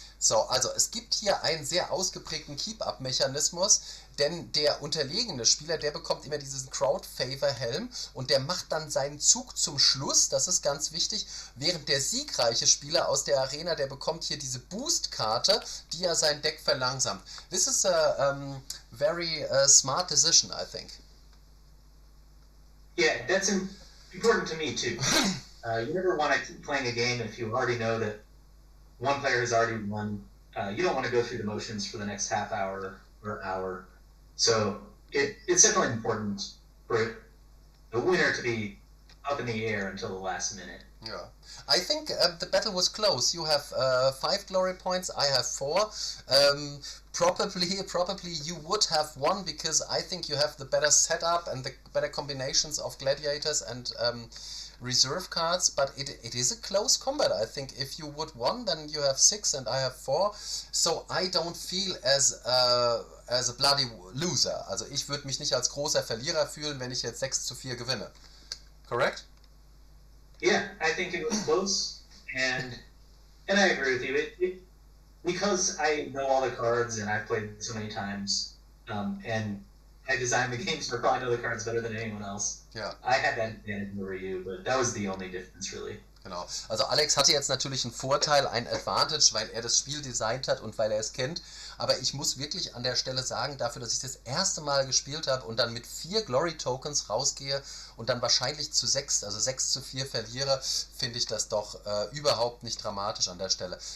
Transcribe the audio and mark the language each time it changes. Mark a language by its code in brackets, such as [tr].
[de] So, also es gibt hier einen sehr ausgeprägten Keep-Up-Mechanismus, denn der unterlegene Spieler, der bekommt immer diesen Crowd-Favor-Helm und der macht dann seinen Zug zum Schluss, das ist ganz wichtig, während der siegreiche Spieler aus der Arena, der bekommt hier diese Boost-Karte, die ja sein Deck verlangsamt. [en] This is a very smart decision, I think. Yeah, that's important to me too. You never want to keep playing a game if you already know that one player has already won. You don't want to go through the motions for the next half hour or hour. So it's definitely important for the winner to be up in the air until the last minute. Yeah, I think the battle was close. You have 5 glory points, I have 4. Probably you would have won, because I think you have the better setup and the better combinations of gladiators and reserve cards, but it is a close combat. I think if you would won, then you have 6 and I have 4, so I don't feel as a bloody loser. [de] Also ich würde mich nicht als großer Verlierer fühlen, wenn ich jetzt 6-4 gewinne. [en] Correct? Yeah, I think it was close, and I agree with you. Because I know all the cards and I've played so many times, and I designed the games so I probably know the cards better than anyone else. Yeah. I had that advantage over you, but that was the only difference, really. [de] Genau. Also Alex hatte jetzt natürlich einen Vorteil, ein Advantage, weil er das Spiel designt hat und weil er es kennt. Aber ich muss wirklich an der Stelle sagen, dafür, dass ich das erste Mal gespielt habe und dann mit 4 Glory Tokens rausgehe und dann wahrscheinlich zu 6, also 6-4 verliere, finde ich das doch überhaupt nicht dramatisch an der Stelle.